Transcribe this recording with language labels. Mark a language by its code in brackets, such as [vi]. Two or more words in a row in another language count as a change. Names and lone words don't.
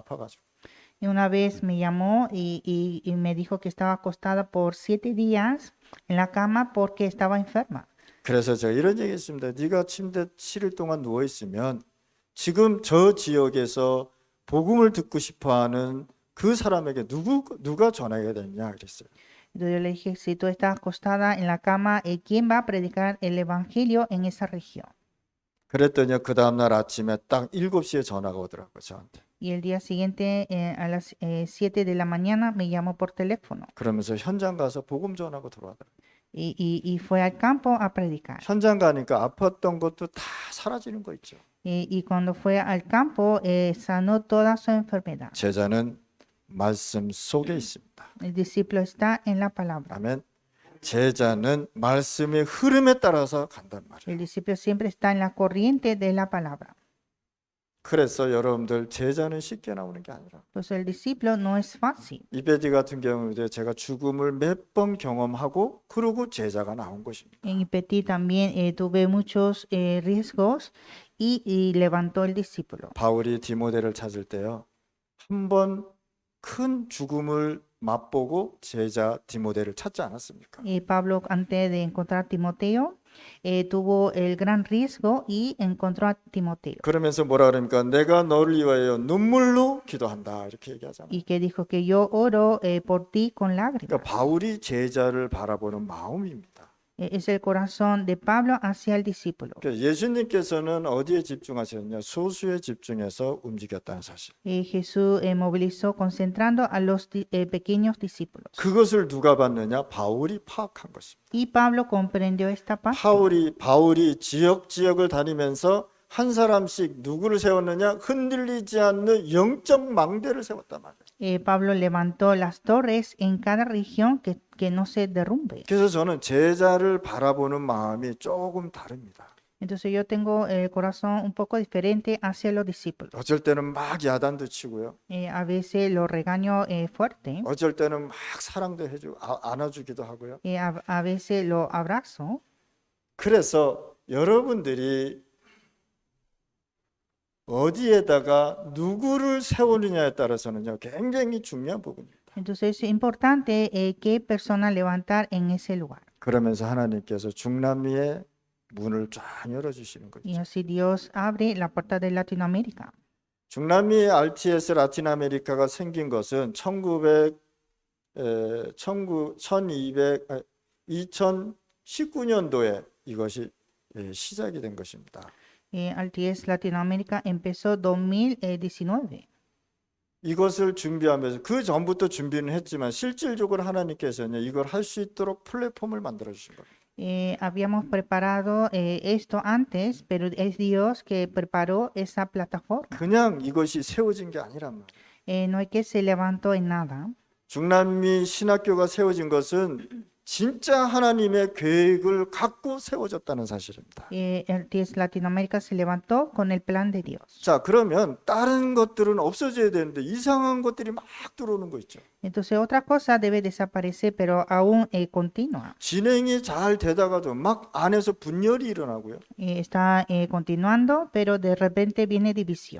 [ko] 아파가지고. [es] Y una vez me llamó y me dijo que estaba acostada por 7 días en la cama porque estaba enferma. [ko] 그래서 제가 이런 얘기했습니다. 네가 침대 7일 동안 누워 있으면 지금 저 지역에서 복음을 듣고 싶어하는 그 사람에게 누가 전하게 되냐 그랬어요. [es] Entonces yo le dije, si tú estás acostada en la cama, ¿quién va a predicar el evangelio en esa región? [ko] 그랬더니 그 다음날 아침에 딱 7시에 전화가 오더라고요. 저한테. [es] Y el día siguiente, a las 7 de la mañana, me llamó por teléfono [ko] 그러면서 현장 가서 복음 전하고 들어와더라고요. [es] y fue al campo a predicar. [ko] 현장 가니까 아팠던 것도 다 사라지는 거 있죠. [es] Y cuando fue al campo, sanó toda su enfermedad. [ko] 제자는 말씀 속에 있습니다. [es] El discípulo está en la palabra. [ko] 아멘. 제자는 말씀의 흐름에 따라서 간단 말이에요. [es] El discípulo siempre está en la corriente de la palabra. [ko] 그래서 여러분들 제자는 쉽게 나오는 게 아니라 [es] Pues el discípulo no es fácil. [ko] 이베디 같은 경우도 제가 죽음을 몇 번 경험하고 그러고 제자가 나온 것입니다. [es] En Ipetí también tuve muchos riesgos y levantó el discípulo. [ko] 바울이 디모데를 찾을 때요. 한 번 큰 죽음을 맛보고 제자 디모데를 찾지 않았습니까? [es] Pablo, antes de encontrar a Timoteo, tuvo el gran riesgo y encontró a Timoteo. [ko] 그러면서 뭐라 그럽니까? 내가 너를 위하여 눈물로 기도한다 이렇게 얘기하잖아요. [es] Y que dijo que yo oro por ti con lágrimas. [ko] 그러니까 바울이 제자를 바라보는 마음입니다. [es] Es el corazón de Pablo hacia el discípulo. [ko] 그러니까 예수님께서는 어디에 집중하셨냐? 소수에 집중해서 움직였다는 사실. [es] Jesús movilizó concentrando a los pequeños discípulos. [ko] 그것을 누가 봤느냐? 바울이 파악한 것입니다. [es] Y Pablo comprendió esta parte. [ko] 바울이 지역을 다니면서 한 사람씩 누구를 세웠느냐? 흔들리지 않는 영적 망대를 세웠단 말이에요. [es] Pablo levantó las torres en cada región que no se derrumbe. [ko] 그래서 저는 제자를 바라보는 마음이 조금 다릅니다. [es] Entonces yo tengo el corazón un poco diferente hacia los discípulos. [ko] 어쩔 때는 막 야단도 치고요. [es] A veces lo regaño fuerte, [ko] 어쩔 때는 막 사랑도 해주고 안아주기도 하고요. [es] a veces lo abrazo. [ko] 그래서 여러분들이 어디에다가 누구를 세우느냐에 따라서는요, 굉장히 중요한 부분입니다. [es] Entonces es importante qué persona levantar en ese lugar. [ko] 그러면서 하나님께서 중남미의 문을 쫙 열어주시는 [es] Y [ko] 거죠. [es] así Dios abre la puerta de Latinoamérica. [ko] 중남미 RTS 라틴 아메리카가 생긴 것은 2019년도에 이것이 시작이 된 것입니다. [es] Alties Latinoamérica empezó 2019. [ko] 이것을 준비하면서 그 전부터 준비는 했지만 실질적으로 하나님께서는 이걸 할 수 있도록 플랫폼을 만들어 주신 겁니다. [es] Habíamos preparado esto antes, pero es Dios que preparó esa plataforma. [ko] 그냥 이것이 세워진 게 아니란 말이에요. [es] No es que se levantó en nada. [ko] 중남미 신학교가 세워진 것은 진짜 하나님의 계획을 갖고 세워졌다는 사실입니다. [es] Alties Latinoamérica se levantó con el plan de Dios. [ko] 자, 그러면 다른 것들은 없어져야 되는데 이상한 것들이 막 들어오는 거 있죠. [es] Entonces otra cosa debe desaparecer, pero aún continúa. [ko] 진행이 잘 되다가도 막 안에서 분열이 일어나고요. [es] Está continuando, pero de repente viene división.